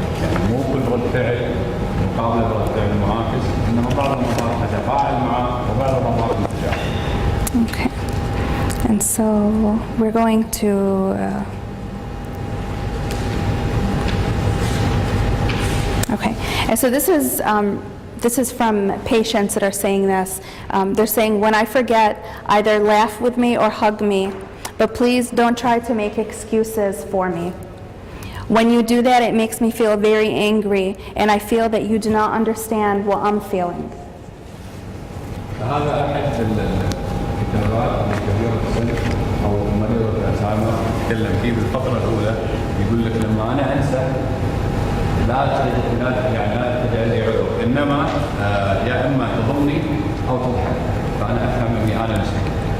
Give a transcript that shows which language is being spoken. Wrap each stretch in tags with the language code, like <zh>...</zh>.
<ar>يعني مو كل رد فعل مقابل رد فعل معاكس، انما بعض المرات نتفاعل معه وبعض المرات نتجاهله.</ar> <en>Okay. And so we're going to okay. And so this is from patients that are saying this. They're saying, when I forget, either laugh with me or hug me, but please don't try to make excuses for me. When you do that, it makes me feel very angry, and I feel that you do not understand what I'm feeling.</en> <ar>هذا أحد الكتابات لكبيرة السن أو مريض الزهايمر يتكلم فيه بالفقرة الأولى، يقول لك لما أنا أنسى لا تجعلني عذر، إنما يا إما تضمني أو تضحك، فأنا أفهم إني أنا نسيت.</ar>